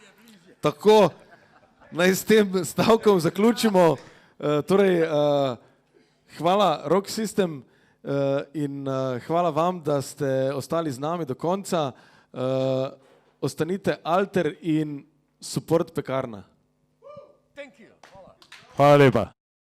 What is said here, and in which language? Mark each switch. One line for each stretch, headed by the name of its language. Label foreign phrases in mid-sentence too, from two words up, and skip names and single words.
Slovenian: tako, naj s tem stavkom zaključimo. Torej, Hvala Rock System in hvala vam, da ste ostali z nami do konca. Ostanite Alter in support Pekarna.
English: Thank you.
Slovenian: Hvala. Hvala lepa.